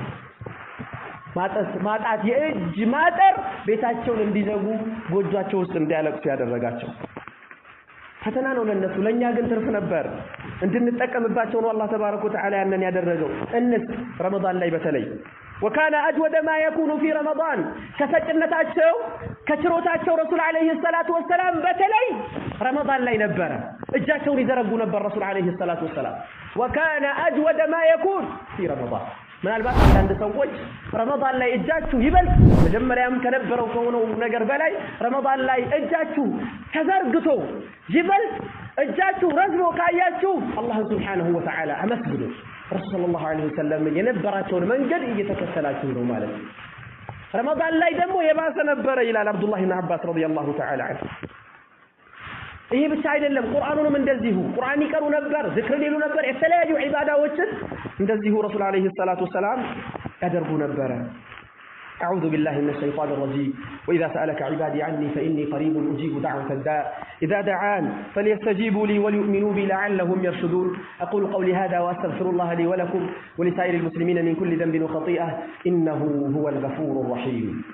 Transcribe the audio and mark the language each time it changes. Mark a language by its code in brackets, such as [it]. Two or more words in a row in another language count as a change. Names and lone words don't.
[am] ማጣት የእጅ ማጠር ቤታቸውን እንዲዘጉ ጎጆአቸው ውስጥ እንዲያለቅሱ ያደረጋቸው ፈተና ነው ለነሱ ለኛ ግን ትርፍ ነበር እንድንጠቀምባቸው ነው አላህ ተባረከ ወተዓላ ያንን ያደረገው ረመዳን ላይ በተለይ [ar] وكان اجود ما يكون في رمضان [am] كفجنتاቸው ከችሮታቸው [ar] رسول عليه الصلاة والسلام [am] በተለይ ረመዳን ላይ ነበር እጃቸውን ይዘረጉ ነበር [ar] رسول عليه الصلاة والسلام وكان اجود ما يكون في رمضان [am] ምናልባት አንድ ሰዎች ረመዳን ላይ እጃችሁ ይበልጥ መጀመሪያም ከነበረው ከሆነው ነገር በላይ ረመዳን ላይ እጃችሁ ተዘርግቶ ይበልጥ እጃችሁ ረዝሞ ካያችሁ አላህ [ar] سبحانه وتعالى [am] አመስግኑ ረሱል [ar] صلى الله عليه وسلم [am] የነበራቸውን መንገድ እየተከተላችሁ ነው ማለት ረመዳን ላይ ደግሞ የባሰ ነበር ይላል አብዱላህ ኢብኑ አባስ ረዲየላሁ ተዓላ ዐንሁ ይሄ ብቻ አይደለም ቁርአኑንም እንደዚሁ ቁርአን ይቀሩ ነበር ዝክር ሊሉ ነበር የተለያዩ ዒባዳዎችን እንደዚሁ ረሱል አለይሂ ሰላቱ ወሰለም ያደርጉ ነበር [ar] أعوذ بالله من الشيطان الرجيم وإذا سألك عبادي عني فإني قريب أجيب دعوة الداء إذا دعان فليستجيبوا لي وليؤمنوا بي لعلهم يرشدون أقول قولي هذا وأستغفر الله لي ولكم ولسائر المسلمين من كل ذنب وخطيئة إنه هو الغفور الرحيم